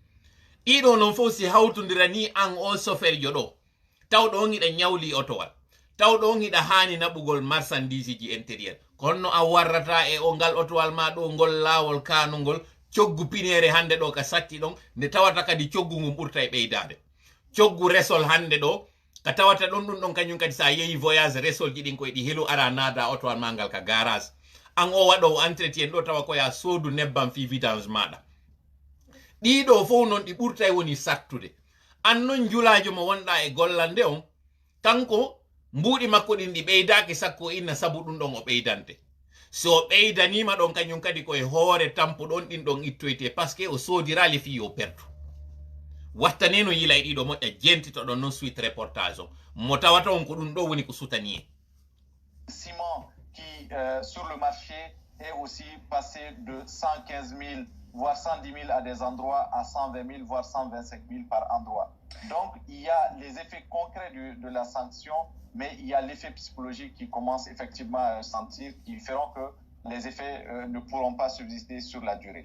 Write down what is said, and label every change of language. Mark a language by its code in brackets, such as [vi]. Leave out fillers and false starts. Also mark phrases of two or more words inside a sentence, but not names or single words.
[ff] ɗiɗo noon fof si hawtodira ni an o chauffeur jo ɗo tawɗo on hiɗa ñawli otowal tawɗo on hiɗa hani naɓugol marchandise ji intérieur kono a warrata e o ngal otowal ma ɗo ngol laawol kanugol coggu pinere hande ɗo ka satti ɗon nde tawata kadi coggu ngun ɓurta e ɓeydade coggu resol hande ɗo ka tawata ɗon ɗum ɗon kañum kadi sa yeehi voyage resol ji ɗin koye ɗi helu ara naada otowal ma ngal ka garage an o waɗowo entretien ɗo tawa koya soodu nebbam fi vidange maɗa ɗiɗo fof noon ɗi ɓurta e woni sattude an noon julajo mo wonɗa e gollande on kanko mbuɗi makko ɗin ɗi ɓeydaki sakko inna sabu ɗum ɗon o ɓeydante so ɓeydanima ɗon kañum kadi koye hoore tampu ɗon ɗin ɗon ittoyte [fr] par ce que [ff] o sodirali fi yo perdu wattaneno yila e ɗiɗo moƴƴa jentito ɗon noon suite reportage o mo tawata on ko ɗum ɗo woni ko sutani en [fr] ciment qui sur le marché est aussi passé de 115 000 voire 110 000 à des endroits à 120 000 voire 125 000 par endroit. Donc il y a les effets concrets de la sanction, mais il y a l'effet psychologique qui commence effectivement à sentir, qui feront que les effets ne pourront pas subsister sur la durée.